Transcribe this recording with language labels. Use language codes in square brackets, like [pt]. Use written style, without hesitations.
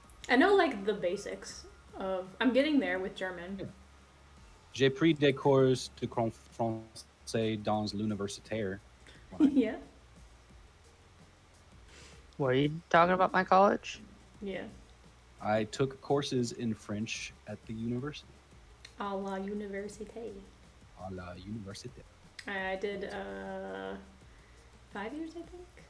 [en] I know, like, the basics of. I'm getting there with German. [fr] J'ai pris des cours de français dans l'universitaire. [en] Yeah. What are you talking about, my college? Yeah. I took courses in French at the university. [fr] À la université. À la université. [en] I did 5 years, I think.